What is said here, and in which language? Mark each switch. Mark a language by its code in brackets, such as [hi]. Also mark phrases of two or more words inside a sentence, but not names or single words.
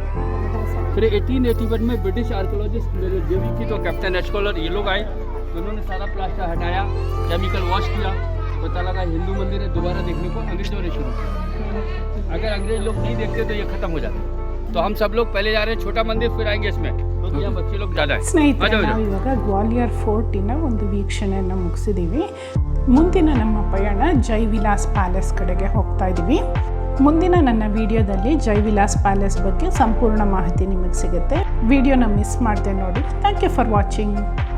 [hi] फिर 1881 में ब्रिटिश आर्कोलॉजिस्ट मेरे जेवी की तो कैप्टन एस्कॉलर ये लोग आए, तो उन्होंने सारा प्लास्टर हटाया, [en] chemical wash [hi] किया, पता लगा हिंदू मंदिर है. दोबारा देखने को अंग्रेजों ने शुरू किया. अगर अंग्रेज लोग नहीं देखते तो ये खत्म हो जाता. तो हम सब लोग पहले जा रहे हैं छोटा मंदिर, फिर आएंगे इसमें, क्योंकि यहाँ बच्चे लोग ज़्यादा है. [kn] ಸ್ನೇಹಿತರೆ, ನಾವು ಇವಾಗ ಗ್ವಾಲಿಯರ್ ಫೋರ್ಟಿನ ಒಂದು ವೀಕ್ಷಣೆಯನ್ನು ಮುಗಿಸಿದ್ದೀವಿ. ಮುಂದಿನ ನಮ್ಮ ಪಯಣ ಜೈವಿಲಾಸ್ ಪ್ಯಾಲೇಸ್ ಕಡೆಗೆ ಹೋಗ್ತಾ ಇದ್ದೀವಿ. ಮುಂದಿನ ನನ್ನ ವಿಡಿಯೋದಲ್ಲಿ ಜೈವಿಲಾಸ್ ಪ್ಯಾಲೇಸ್ ಬಗ್ಗೆ ಸಂಪೂರ್ಣ ಮಾಹಿತಿ ನಿಮಗೆ ಸಿಗುತ್ತೆ. ವಿಡಿಯೋನ ಮಿಸ್ ಮಾಡದೆ ನೋಡಿ. [en] thank you for watching.